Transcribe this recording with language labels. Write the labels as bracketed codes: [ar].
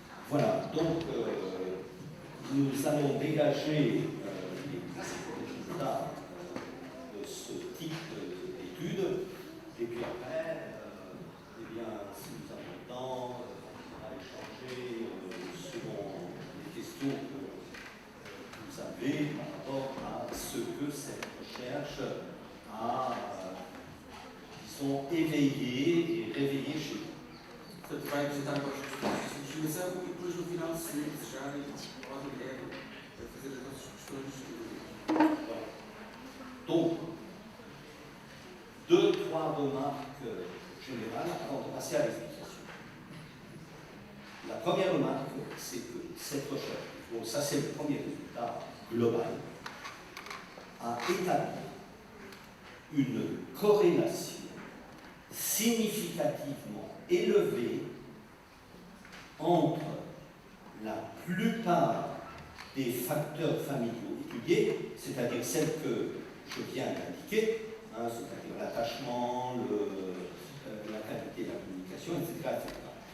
[fr] Voilà, donc nous allons dégager les résultats de ce type d'études, et puis après, eh bien, si nous avons le temps, on va échanger selon les questions que vous avez par rapport à ce que cette recherche a, disons, éveillé et réveillé chez vous. [pt] Portanto, vai apresentar agora os questões de investigação e depois, no final, se desejarem, podem fazer as vossas questões. [fr] Donc, deux, trois remarques générales avant de passer à l'explication. La première remarque, c'est que cette recherche, bon, ça c'est le premier résultat global, a établi une corrélation significativement élevée entre la plupart des facteurs familiaux étudiés, c'est-à-dire celles que je viens d'indiquer, hein, c'est-à-dire l'attachement, la qualité de la communication, etc., etc.